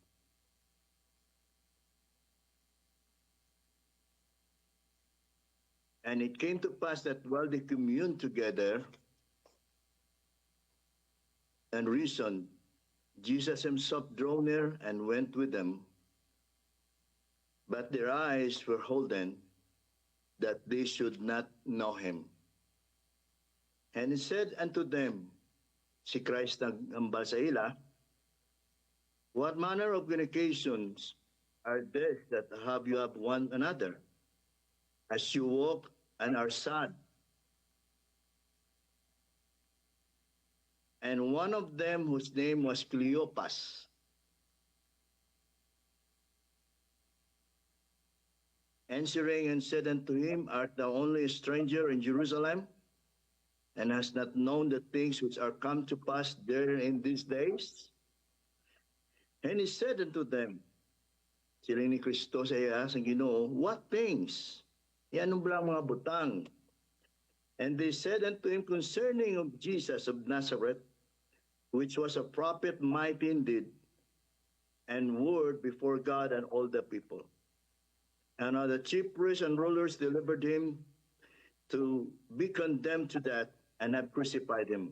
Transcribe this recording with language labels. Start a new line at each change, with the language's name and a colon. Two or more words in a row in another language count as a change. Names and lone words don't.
English: And it came to pass that while they communed together and reasoned, Jesus himself drew near and went with them. But their eyes were holden, that they should not know him. And he said unto them,
Hiligaynon: si Christ nag-ambal sa ila,
English: what manner of communications are these that have you of one another, as you walk and are sad? And one of them, whose name was Cleopas, answering and said unto him, art thou only a stranger in Jerusalem, and hast not known the things which are come to pass there in these days? And he said unto them,
Hiligaynon: sila ni Kristo sa iya, sa Ginoo,
English: what things?
Hiligaynon: Yan ang mga butang.
English: And they said unto him concerning of Jesus of Nazareth, which was a prophet mighty indeed, and word before God and all the people. And the chief priests and rulers delivered him to be condemned to death, and have crucified him.